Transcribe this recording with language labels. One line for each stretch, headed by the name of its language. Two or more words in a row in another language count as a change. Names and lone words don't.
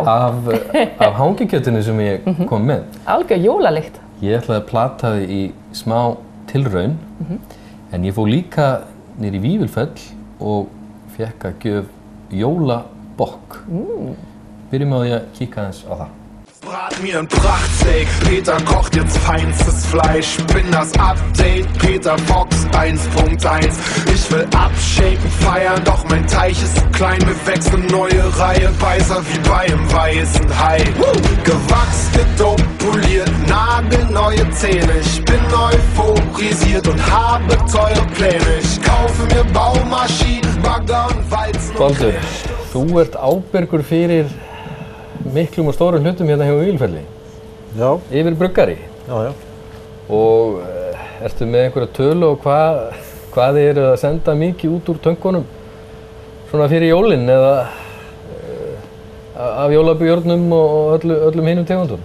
Icelandic: Af hangikjötinu sem ég kom með. Algjör jólalykt. Ég ætlaði að plata þið í smá tilraun, en ég fór líka niður í Vífilfell og fékk að gjöf jólabokk. Byrjum á því að kíka aðeins á það.
German: Brat mir ein Prachtsteak, Peter kocht jetzt feinstes Fleisch. Bin das Update, Peter Fox 1.1. Ich will abshaken, feiern, doch mein Teich ist zu klein. Wir wechseln neue Reihe, Beißer wie bei einem weißen Hai. Gewachs, gedopt, poliert, nagelneue Zähne. Ich bin euphorisiert und habe teure Pläne. Ich kaufe mir Baumaschinen, Bagger und Walzen und
Icelandic: Baldur, þú ert ábyrgur fyrir miklum og stórum hlutum hérna hjá Vífilfelli. Já. Yfir bruggari. Já. Og ertu með einhverja tölu og hvað þið eru að senda mikið út úr tönkunum svona fyrir jólin eða af jólabjörnum og öllum hinum tegundum?